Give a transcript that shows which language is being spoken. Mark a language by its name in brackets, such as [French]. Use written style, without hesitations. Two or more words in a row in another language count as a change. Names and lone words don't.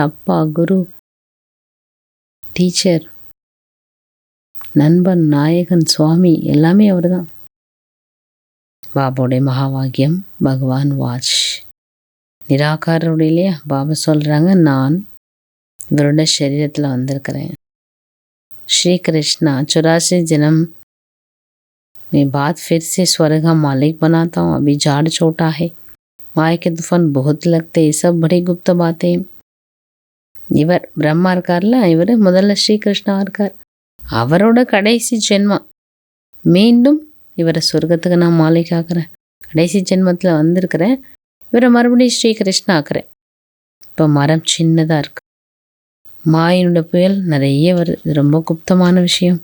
[Tamil] அப்பா, குரு, டீச்சர், நண்பன், நாயகன், சுவாமி, எல்லாமே அவர் தான். பாபாவுடைய மகாவாக்கியம் [Sanskrit] भगवान उवाच. [Tamil] நிராகாரருடைய இல்லையா? பாபா சொல்கிறாங்க, நான் இவரோட சரீரத்தில் வந்திருக்கிறேன். [Hindi] श्री कृष्णा 84 जन्म में बाद फिर से स्वर्ग का मालिक बनाता हूँ, अभी झाड़ छोटा है, माया के तूफान बहुत लगते, ये सब बड़ी गुप्त बातें. [Tamil] இவர் பிரம்மா இருக்கார்ல, இவர் முதல்ல ஸ்ரீகிருஷ்ணா இருக்கார். அவரோட கடைசி ஜென்மம், மீண்டும் இவரை சொர்க்கத்துக்கு நான் மாலிக் ஆக்குறேன். கடைசி ஜென்மத்தில் வந்திருக்கிறேன், இவரை மறுபடியும் ஸ்ரீகிருஷ்ணா ஆக்குறேன். இப்போ மரம் சின்னதாக இருக்கு, மாயினோட புயல் நிறைய வருது, இது ரொம்ப குப்தமான விஷயம்.